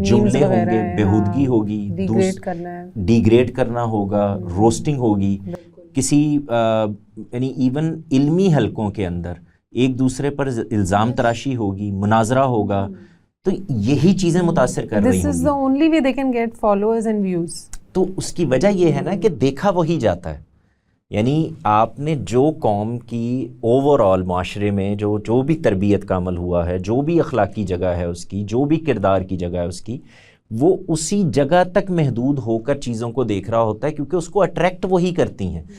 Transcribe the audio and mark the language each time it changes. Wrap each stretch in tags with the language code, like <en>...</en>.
<ur>جملے ہوں گے، بےہودگی ہوگی، ڈی گریڈ کرنا ہوگا، روسٹنگ ہوگی. کسی یعنی ایون علمی حلقوں کے اندر ایک دوسرے پر الزام تراشی ہوگی، مناظرہ ہوگا. تو یہی چیزیں متاثر کر رہی ہوں گی.</ur> <en>This is the only way they can get followers and views.</en> <ur>تو اس کی وجہ یہ ہے نا کہ دیکھا وہی جاتا ہے. یعنی آپ نے جو قوم کی اوور آل معاشرے میں جو بھی تربیت کا عمل ہوا ہے، جو بھی اخلاقی جگہ ہے اس کی، جو بھی کردار کی جگہ ہے اس کی، وہ اسی جگہ تک محدود ہو کر چیزوں کو دیکھ رہا ہوتا ہے، کیونکہ اس کو اٹریکٹ وہی کرتی ہیں.</ur>